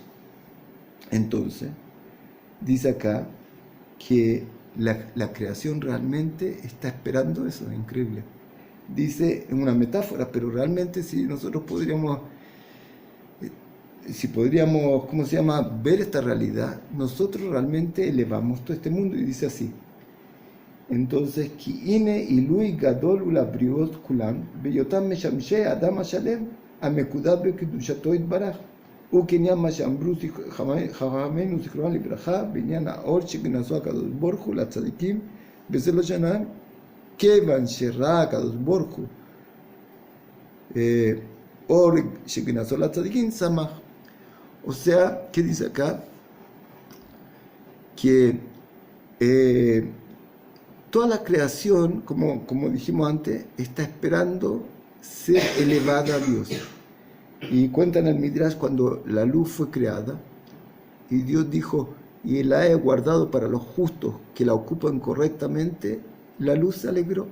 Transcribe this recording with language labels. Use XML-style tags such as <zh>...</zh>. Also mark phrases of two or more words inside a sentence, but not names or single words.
<es>Entonces, dice acá que la creación realmente está esperando eso, es increíble. Dice en una metáfora, pero realmente si nosotros podríamos, ver esta realidad, nosotros realmente elevamos todo este mundo. Y dice así, entonces,</es> <he>כי הנה עילוי גדול לבריות כולם, בהיותם משמשים אדם השלם, המקודש בקדושתו יתברך. וכעניין מה שאמרו חכמינו זיכרונם לברכה בעניין האור שגנזו הקדוש ברוך הוא לצדיקים, וזה לא שנה כיוון שראה הקדוש ברוך הוא אור שגנזו לצדיקים שמח.</he> <es>O sea, ¿qué dice acá? Que toda la creación, como dijimos antes, está esperando ser elevada a Dios. Y cuentan el Midrash cuando la luz fue creada y Dios dijo, y la he guardado para los justos que la ocupan correctamente, la luz se alegró.</es>